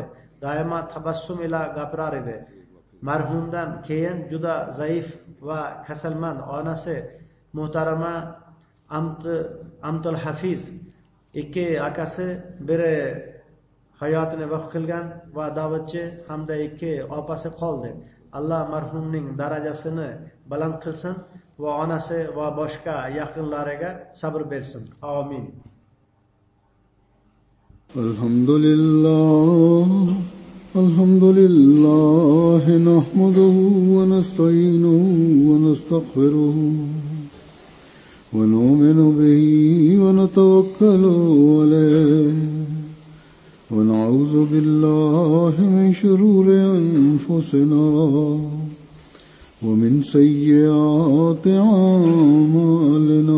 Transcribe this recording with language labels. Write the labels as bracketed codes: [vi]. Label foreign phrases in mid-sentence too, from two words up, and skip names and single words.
[uz] Doimo tabassum ila gapirar edi. Marhumdan keyin juda zaif va kasalmand onasi muhtarama Amtul Hafiz, 2 akasi, biri hayotini vaqf qilgan va da'vatchi hamda 2 opasi qoldi. Alloh marhumning darajasini baland qilsin va onasi va boshqa yaqinlariga sabr bersin. Amin. [ar] الحمد لله نحمده ونستعينه ونستغفره ونؤمن به ونتوكل عليه ونعوذ بالله من شرور أنفسنا ومن سيئات أعمالنا.